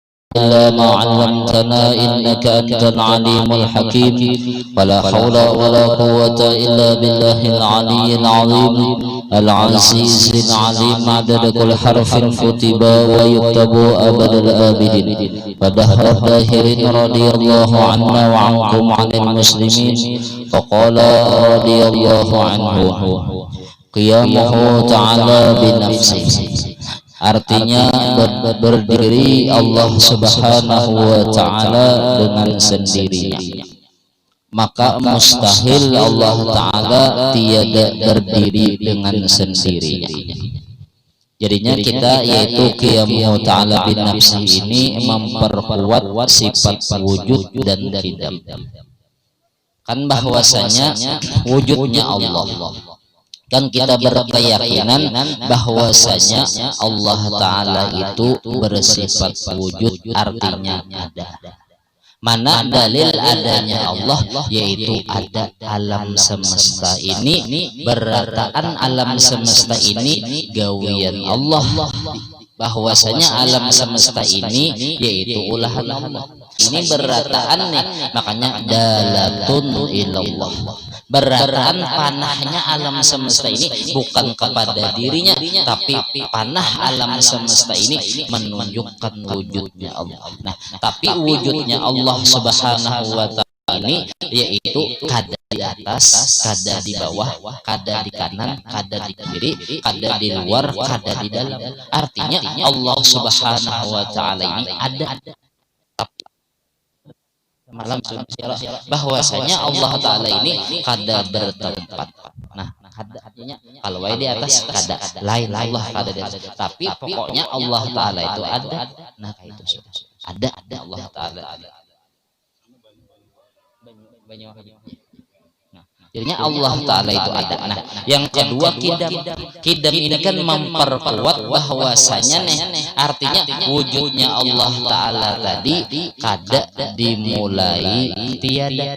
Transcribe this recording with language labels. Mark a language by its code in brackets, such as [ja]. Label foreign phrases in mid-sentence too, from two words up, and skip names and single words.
[ar] إلا ما علمتنا إنك أنت العليم الحكيم ولا حول ولا قوة إلا بالله العلي العظيم العزيز العليم عدد كل حرف كتب ويكتب أبد الآبدين ودهر الداهرين رضي الله عنا وعنكم عن المسلمين وقال رضي الله عنه قيامه تعالى بنفسه. [id] Artinya berdiri Allah [ar] سبحانه وتعالى [id] dengan sendirinya, maka mustahil Allah ta'ala tiada berdiri dengan sendirinya. Jadinya kita yaitu [ar] قيامه تعالى بنفسه [id] ini memperkuat sifat wujud dan qidam, kan bahwasanya wujudnya Allah, kan kita berkeyakinan bahwasanya Allah Ta'ala itu bersifat wujud, artinya ada. Mana dalil adanya Allah, [bjn] yaitu ada alam semesta ini, berataan alam semesta ini gawian Allah, bahwasanya alam semesta ini yaitu ulahan Allah. Ini berataan nih, makanya [ar] دالة إلى الله, [bjn] berataan panahnya alam semesta ini bukan kepada dirinya, tapi panah alam semesta ini menunjukkan wujudnya Allah. Nah, tapi wujudnya Allah [ar] سبحانه وتعالى [bjn] ini yaitu kada di atas, kada di bawah, kada di kanan, kada di kiri, kada di luar, kada di dalam. [id] Artinya Allah [ar] سبحانه وتعالى [id] ini ada. [bjn] Malam bahwasanya Allah Ta'ala ini kada bertempat. Nah, kada artinya kalau di atas kada, lain Allah kada di atas, tapi pokoknya Allah Ta'ala itu ada. [id] Nah, itu sudah ada Allah Ta'ala. Jadinya Allah Ta'ala itu ada. Nah, yang kedua kidam ini kan memperkuat bahwasanya artinya wujudnya Allah Ta'ala tadi kada dimulai tiada.